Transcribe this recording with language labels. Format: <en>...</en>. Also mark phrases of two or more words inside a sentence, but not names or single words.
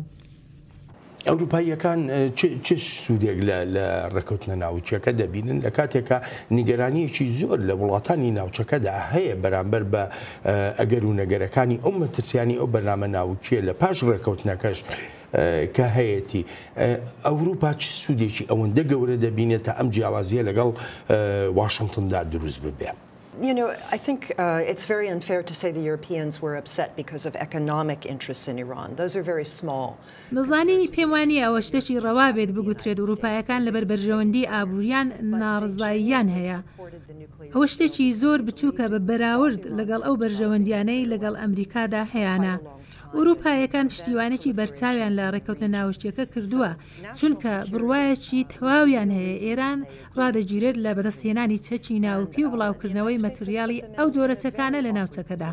<ckb>ئەوروپاییەکان چ سوودێک لە ڕێکەوتنە ناوچەکە دەبینن لە کاتێکە نیگەرانیەکی زۆر لە وڵاتانی ناوچەکەدا هەیە بەرامبەر بە ئەگەر و نەگەرەکانی ئەو مەترسیانی ئەو بەرنامە ناوچیە لە پاش ڕێکەوتنەکەش کە هەیەی ئەوروپا چ سوودێکی ئەوەندە گەورە دەبینێتە ئەم جیاوازیە لەگەڵ واشنگتندا دروست ببێ.</ckb> <en>You know, I think it's very unfair to say the Europeans were upset because of economic interests in Iran. Those are very small.</en> <ckb>نزانی پێم وانی ئەوە شتێکی ڕەوا بێت بگوترێت ئەوروپایەکان لەبەر بەرژەوەندی ئابووریان ناڕزاییان هەیە. ئەوە شتێکی زۆر بچووکە بە بەراورد لەگەڵ ئەو بەرژەوەندیانەی لەگەڵ ئەمریکادا هەیەە. ئوروپایەکان پشتیوانێکی بەرچاویان لە ڕێکەوتنە ناوەشتیەکە کردووە چونکە بڕواایەکی تەواویان هەیە ئێران ڕادەگیرێت لە بەدەستهێنانی چەکی ناوکی و بڵاوکردنەوەی مەتریاڵی ئەو جۆرەچەکانە لە ناوچەکەدا.</ckb>